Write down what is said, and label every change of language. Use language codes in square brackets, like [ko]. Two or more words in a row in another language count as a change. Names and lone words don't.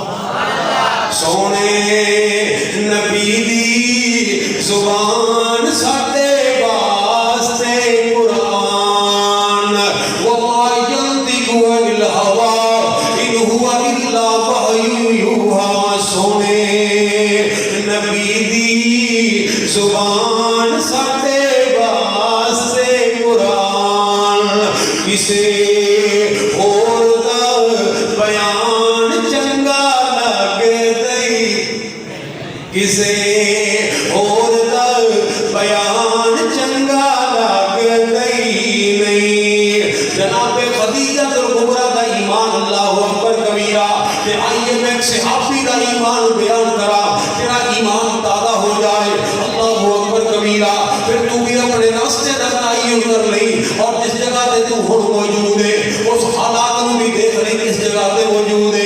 [pa] سونے نبی دی زبان ساڈے واسطے قرآن. [ar] وما ينطق عن الهوى إن هو إلا وحي يوحى. [pa] سونے نبی دی زبان ساڈے واسطے قرآن. کسے اور دا بیان چنگا لگ دئی, کسے اور دا بیان چنگا لگ دئی نہیں. جناب خدیجہ الکبریٰ دا ایمان [ar] اللہ اکبر کبیرہ. [pa] کہ آئیے میں ایک صحابی دا ایمان بیان کرا, تیرا ایمان تازہ ہو جائے. [ar] اللہ اکبر کبیرہ. [pa] پھر تو بھی اپنے راستے رکھائی اتر لئی, اور جس جگہ تے تو ہن موجود ہے اس حالات کو بھی دیکھ لئی کس جگہ تے موجود ہے.